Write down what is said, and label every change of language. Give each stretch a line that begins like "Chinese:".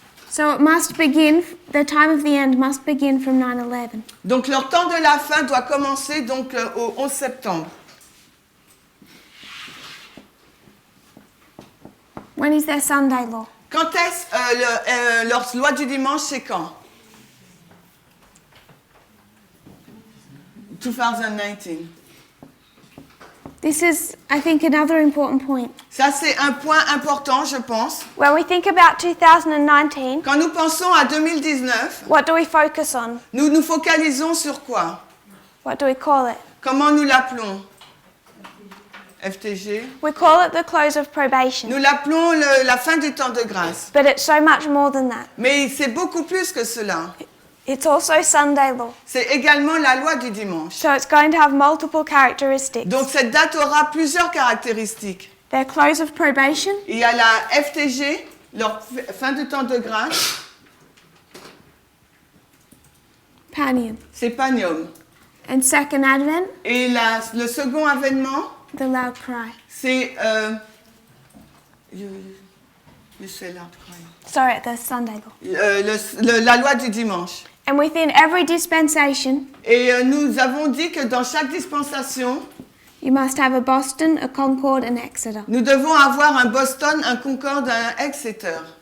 English: So it must begin, the time of the end must begin from 9/11.
French: Donc leur temps de la fin doit commencer donc au 11 septembre.
English: When is their Sunday law?
French: Quand est-ce leur loi du dimanche, c'est quand? 2019.
English: This is, I think, another important point.
French: Ça, c'est un point important, je pense.
English: When we think about 2019,
French: Quand nous pensons à 2019,
English: what do we focus on?
French: nous nous focalisons sur quoi?
English: What do we call it?
French: Comment nous l'appelons? FTG.
English: We call it the close of probation.
French: Nous l'appelons la fin du temps de grâce.
English: But it's so much more than that.
French: Mais c'est beaucoup plus que cela.
English: It's also Sunday law.
French: C'est également la loi du dimanche.
English: So it's going to have multiple characteristics.
French: Donc cette date aura plusieurs caractéristiques.
English: Their close of probation,
French: Il y a la FTG, leur fin du temps de grâce,
English: Panium.
French: c'est Panium.
English: And second advent,
French: Et le second avènement,
English: the loud cry.
French: c'est
English: you say loud cry. Sorry, the Sunday law.
French: La loi du dimanche.
English: And within every dispensation,
French: Et nous avons dit que dans chaque dispensation,
English: you must have a Boston, a Concord, and Exeter.
French: nous devons avoir un Boston, un Concorde, un Exeter.